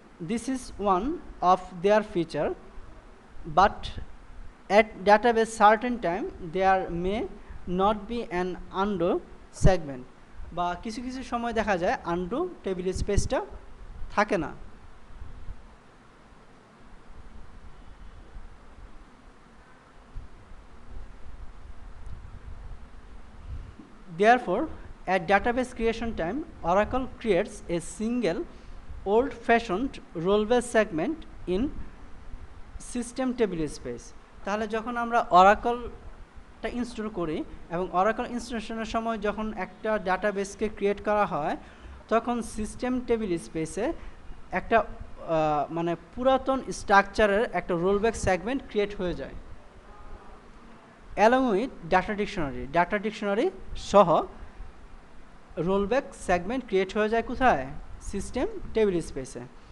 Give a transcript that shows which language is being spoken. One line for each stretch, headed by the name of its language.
English: This is one of their feature, but at database certain time there may not be an undo segment.
Bangla: বা কিছু কিছু সময় দেখা যায় undo টেবিল স্পেসটা থাকে না.
English: Therefore, at database creation time, Oracle creates a single old-fashioned rollback segment in system table space.
Bangla: তাহলে যখন আমরা অরাকলটা ইনস্টল করি এবং অরাকল ইনস্টলেশনের সময় যখন একটা ডাটাবেসকে ক্রিয়েট করা হয়, তখন সিস্টেম টেবিল স্পেসে একটা মানে পুরাতন স্ট্রাকচারের একটা রোলব্যাক সেগমেন্ট ক্রিয়েট হয়ে যায়
English: along with data dictionary
Bangla: সহ রোলব্যাক সেগমেন্ট ক্রিয়েট হয়ে যায় কোথায়, সিস্টেম টেবিল স্পেসে.